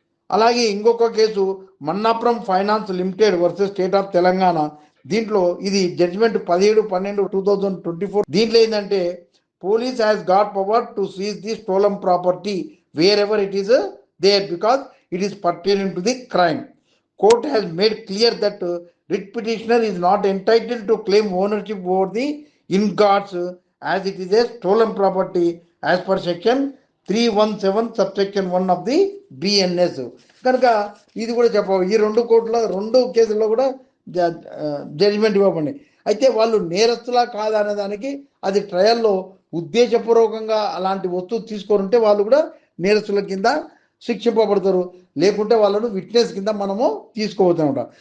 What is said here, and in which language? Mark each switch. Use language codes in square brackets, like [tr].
[te] అలాగే ఇంకొక case Manappuram finance limited versus state of Telangana. దీంట్లో ఇది జడ్జిమెంట్ 17/12/2024. దీంట్లో ఏంటంటే [en] Police has got power to seize the stolen property wherever it is there because it is pertaining to the crime. Court has made clear that writ petitioner is not entitled to claim ownership over the ingots as it is a stolen property as per section 317 subsection 1 of the BNS. [te] కనుక ఇది కూడా చెప్పాలి. ఈ 2 కేసుల్లో కూడా judgement ఇవ్వబడి, అయితే వాళ్ళు నేరస్తులా కాదా అనే దానికి అది ట్రయల్లో ఉద్దేశపూర్వకంగా అలాంటి వస్తువు తీసుకుంటే వాళ్ళు కూడా నేరస్తుల కింద శిక్షింపబడతారు, లేకుంటే వాళ్ళను విట్నెస్ కింద మనము తీసుకోవచ్చు.